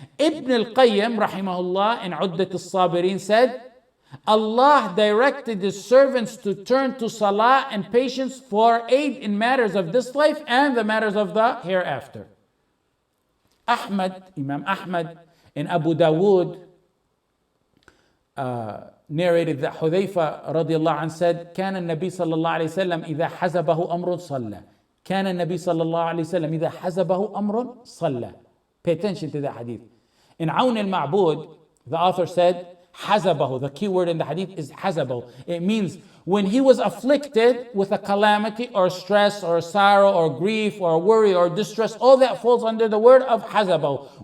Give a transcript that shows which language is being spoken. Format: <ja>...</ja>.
<en>Ibn al-Qayyim, rahimahullah, in Uddat al-Sabirin said, Allah directed His servants to turn to salah and patience for aid in matters of this life and the matters of the hereafter. Imam Ahmad in Abu Dawood narrated that Hudhayfa radiallahu anh said,</en> <ar>كان النبي صلى الله عليه وسلم إذا حزبه أمر صلى. كان النبي صلى الله عليه وسلم إذا حزبه أمر صلى.</ar> <en>Pay attention to that hadith. In Awn al-Ma'bud, the author said, حزبه. The key word in the hadith is حزبه. It means when he was afflicted with a calamity or stress or sorrow or grief or worry or distress, all that falls under the word of حزبه.</en>